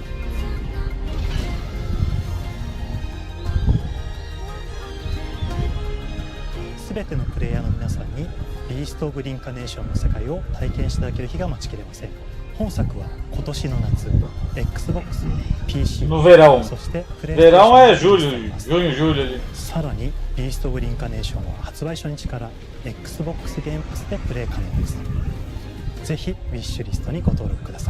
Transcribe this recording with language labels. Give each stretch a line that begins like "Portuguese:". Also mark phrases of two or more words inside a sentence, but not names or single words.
Japanese: 全てのプレイヤーの皆さんにビースト・オブ・リンカネーションの世界を体験していただける日が待ちきれません。本作は今年の夏 Xbox、PC、
Portuguese: No verão.
Japanese: そしてプレイ
Portuguese: Verão é julho, junho, julho ali.
Japanese: さらにビースト・オブ・リンカネーションは発売初日から Xbox ゲームパスでプレイ可能です。ぜひウィッシュリストにご登録ください。